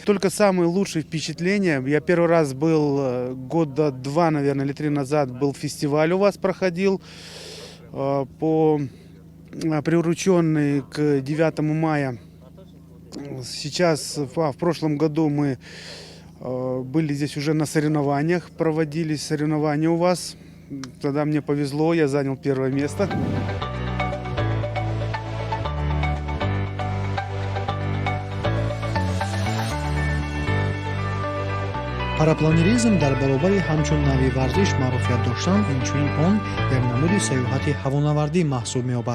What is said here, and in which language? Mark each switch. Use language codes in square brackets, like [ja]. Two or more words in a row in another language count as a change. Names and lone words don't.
[ru] Только самые лучшие впечатления. Я первый раз был года 2, наверное, или 3 назад, был фестиваль у вас проходил, приуроченный к 9 мая. Сейчас, в прошлом году мы были здесь уже на соревнованиях, проводились соревнования у вас. Тогда мне повезло, я занял первое место. [tg] парапланеризм дар баробари ҳамчун нави варзиш маъруфият доштан, инчунин он як намуди сайёҳати ҳавонавардӣ маҳсуб меёбад.